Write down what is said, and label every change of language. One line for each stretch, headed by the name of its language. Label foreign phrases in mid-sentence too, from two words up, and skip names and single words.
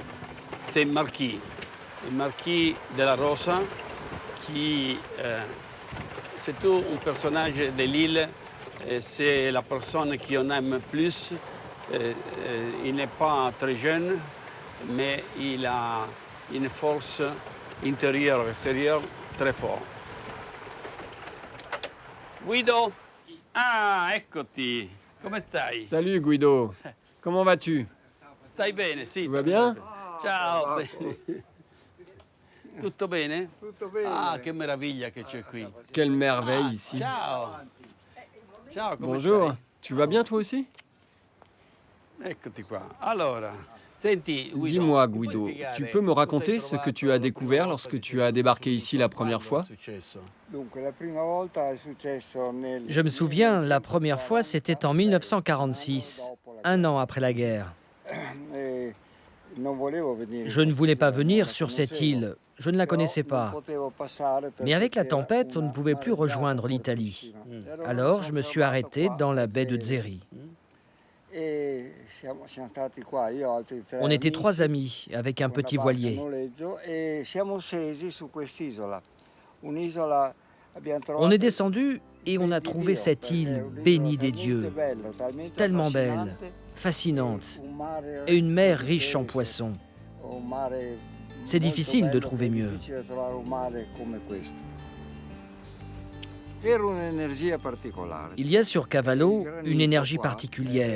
French: C'est le marquis de la Rosa, qui c'est tout un personnage de l'île. C'est la personne qu'on aime plus. Il n'est pas très jeune, mais il a une force intérieure et extérieure très forte.
Italian: Guido! Ah, eccoti! Come stai?
French: Salut Guido, comment vas-tu?
Italian: Stai bene, sì.
French: Tout va bien?
Italian: Ciao! bene. Tutto bene? Tutto bene. Ah, che meraviglia che c'è qui.
French: Quelle merveille ici.
Italian: Ciao! Ciao, come
French: Bonjour, tu vas bien toi aussi?
Italian: stai? Eccoti qua. Allora, senti, Guido.
French: Dis-moi
Italian: mi puoi Guido, spiegare
French: tu peux me
Italian: cosa hai
French: raconter ce que tu
Italian: trovato
French: as découvert
Italian: la
French: lorsque
Italian: volta
French: tu as débarqué ici la première fois?
Italian: Quando è successo? Dunque, la prima volta è successo nel...
French: Je me souviens, la première fois, c'était en 1946, 1 an après la guerre.
Italian: E non volevo venire.
French: Je ne voulais pas venir sur cette île, je ne la connaissais pas. Mais avec la tempête, on ne pouvait plus rejoindre l'Italie. Alors, je me suis arrêté dans la baie de Zeri. On était 3 amis avec un petit voilier.
Italian: E siamo scesi su quest'isola, un'isola
French: On est descendu et on a trouvé cette île bénie des dieux, tellement belle, fascinante, et une mer riche en poissons. C'est difficile de trouver mieux. Il y a sur Cavallo une énergie particulière.